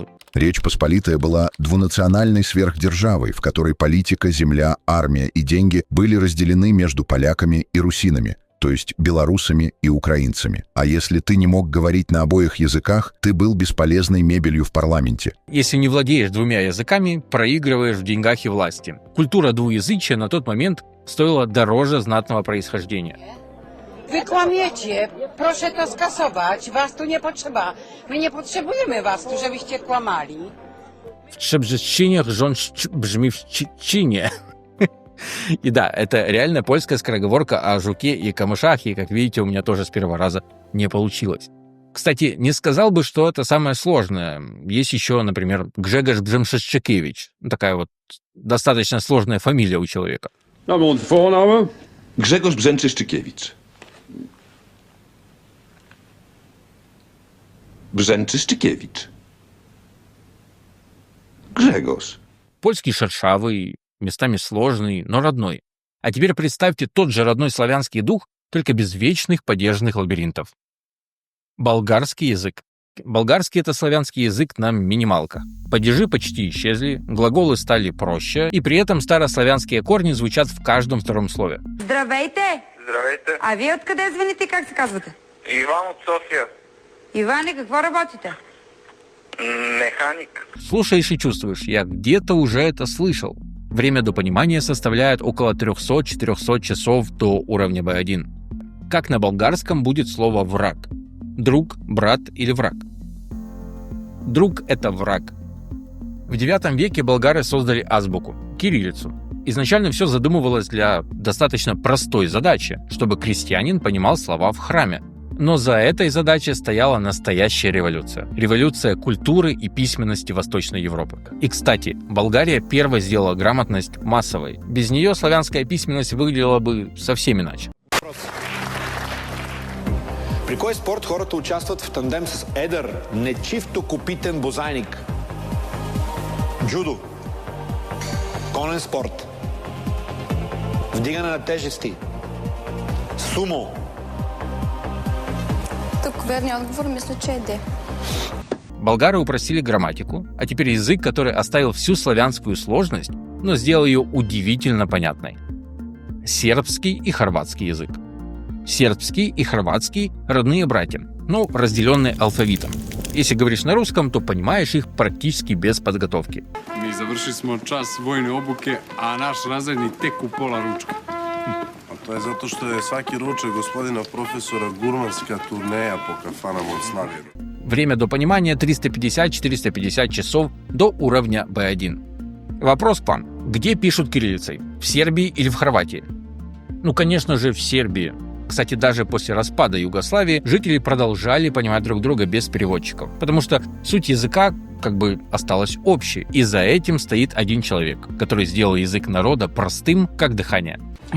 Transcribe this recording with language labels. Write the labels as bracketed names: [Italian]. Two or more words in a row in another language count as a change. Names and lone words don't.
[Russian] Речь Посполитая была двунациональной сверхдержавой, в которой политика, земля, армия и деньги были разделены между поляками и русинами, то есть белорусами и украинцами. А если ты не мог говорить на обоих языках, ты был бесполезной мебелью в парламенте. Если не владеешь двумя языками, проигрываешь в деньгах и власти. Культура двуязычия на тот момент стоила дороже знатного происхождения. [Polish] Wy kłamiecie, proszę to skasować, was tu nie potrzeba. My nie potrzebujemy was tu, żebyście kłamali. W Trzebrzeszczynie rząd brzmi w Czeczinie. [Russian] И да, это реально польская скороговорка о жуке и камышах, и, как видите, у меня тоже с первого раза не получилось. Кстати, не сказал бы, что это самое сложное. Есть еще, например, Grzegorz Brzęczyszkiewicz. Такая вот достаточно сложная фамилия у человека. Grzegorz Brzęczyszkiewicz. Brzęczyszkiewicz. Grzegorz. Польский шершавый, местами сложный, но родной. А теперь представьте тот же родной славянский дух, только без вечных падежных лабиринтов. Болгарский язык. Болгарский — это славянский язык на минималках. Падежи почти исчезли, глаголы стали проще, и при этом старославянские корни звучат в каждом втором слове. [Bulgarian] Здравейте! Здравейте. А вие откъде звъните и как се казвате? Иван от София. Иване, какво работите? Механик. [Russian] Слушаешь и чувствуешь, я где-то уже это слышал. Время до понимания составляет около 300-400 часов до уровня B1. Как на болгарском будет слово «враг»? Друг, брат или враг? Друг — это враг. В IX веке болгары создали азбуку – кириллицу. Изначально все задумывалось для достаточно простой задачи, чтобы крестьянин понимал слова в храме. Но за этой задачей стояла настоящая революция. Революция культуры и письменности Восточной Европы. И, кстати, Болгария первой сделала грамотность массовой. Без нее славянская письменность выглядела бы совсем иначе. [Bulgarian] При кой спорт хората участват в тандем с едър, нечифтокопитен бозайник? Джудо. Конен спорт. Вдигане на тежести. Сумо. Тук верният отговор мисля, че е Д. [Russian] Болгары упростили грамматику, а теперь язык, который оставил всю славянскую сложность, но сделал ее удивительно понятной. Сербский и хорватский язык. Сербский и хорватский – родные братья, но разделенные алфавитом. Если говоришь на русском, то понимаешь их практически без подготовки. [Serbian] Mi završili smo čas vojne obuke, a naš razrednik tek u pola ručka. A to je zato što je svaki ručak gospodina profesora gurmanska turneja po kafanama od Slavira. [Russian] Время до понимания 350-450 часов до уровня B1. Вопрос к вам. Где пишут кириллицей? В Сербии или в Хорватии? Ну, конечно же, в Сербии. Кстати, даже после распада Югославии жители продолжали понимать друг друга без переводчиков, потому что суть языка как бы осталась общей, и за этим стоит один человек, который сделал язык народа простым, как дыхание.